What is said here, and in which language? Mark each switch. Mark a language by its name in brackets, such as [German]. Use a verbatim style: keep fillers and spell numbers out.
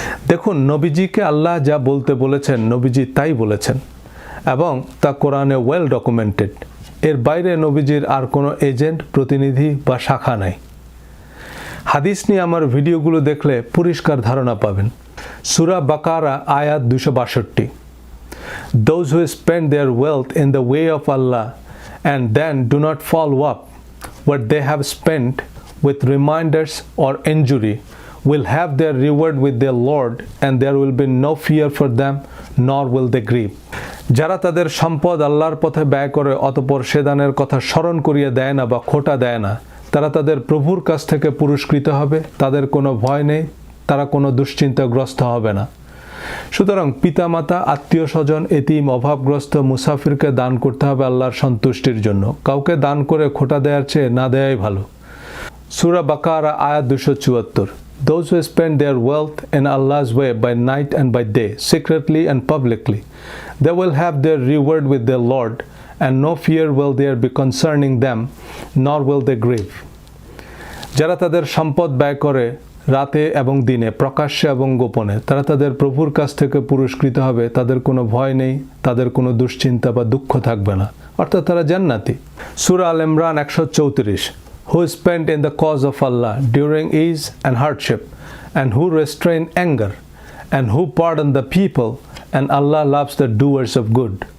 [Bangla] দেখুন, নবীজিকে আল্লাহ যা বলতে বলেছেন নবীজি তাই বলেছেন, এবং তা কোরআনে ওয়েল ডকুমেন্টেড। এর বাইরে নবীজির আর কোনো এজেন্ট, প্রতিনিধি বা শাখা নাই। হাদিস নিয়ে আমার ভিডিওগুলো দেখলে পরিষ্কার ধারণা পাবেন। সূরা বাকারা আয়াত দুইশো বাষট্টি। [English] Those who spend their wealth in the way of Allah and then do not follow up what they have spent with reminders or injury will have their reward with their Lord, and there will be no fear for them, nor will they grieve. [Bangla] যারা তাদের সম্পদ আল্লাহর পথে ব্যয় করে অতঃপর সে দানের কথা স্মরণ করিয়ে দেয় না বা খোটা দেয় না, তারা তাদের প্রভুর কাছ থেকে পুরস্কৃত হবে, তাদের কোনো ভয় নেই, তারা কোনো দুশ্চিন্তাগ্রস্ত হবে না। সুতরাং পিতামাতা, আত্মীয় স্বজন, এতিম, অভাবগ্রস্ত, মুসাফিরকে দান করতে হবে আল্লাহর সন্তুষ্টির জন্য। কাউকে দান করে খোটা দেওয়ার চেয়ে না দেয়াই ভালো। সূরা বাকারা আয়াত দুইশো চুয়াত্তর। [English] Those who spend their wealth in Allah's way by night and by day, secretly and publicly, they will have their reward with their Lord, and no fear will there be concerning them, nor will they grieve. [Bangla] যারা তাদের সম্পদ ব্যয় করে রাতে এবং দিনে, প্রকাশ্যে এবং গোপনে, তারা তাদের প্রভুর কাছ থেকে পুরস্কৃত হবে, তাদের কোনো ভয় নেই, তাদের কোনো দুশ্চিন্তা বা দুঃখ থাকবে না, অর্থাৎ তারা জান্নাতি। সূরা আল ইমরান একশো চৌত্রিশ। [English] Who spend in the cause of Allah during ease and hardship, and who restrain anger, and who pardon the people, and Allah loves the doers of good.